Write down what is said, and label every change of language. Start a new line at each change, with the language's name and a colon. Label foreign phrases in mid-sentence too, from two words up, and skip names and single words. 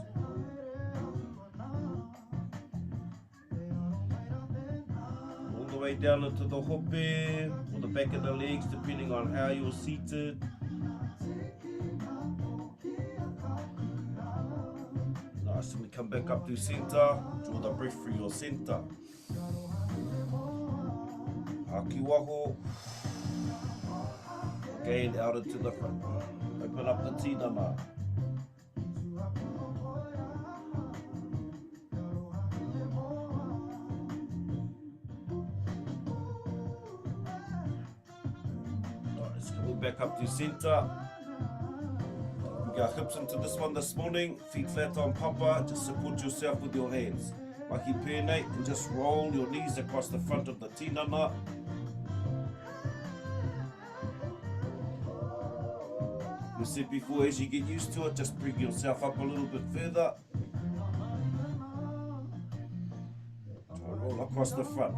English: All the way down into the hope or the back of the legs, depending on how you're seated. Nice, and we come back up to center, draw the breath through your center.
Māori: Haki waho.
English: Again, out into the front. Open up the tinana. Nice, coming back up to center. Bring our hips into this one this morning, feet flat on papa, just support yourself with your hands.
Māori: Mahi pēnei,
English: and just roll your knees across the front of the tinana. We said before, as you get used to it, just bring yourself up a little bit further. Try and roll across the front.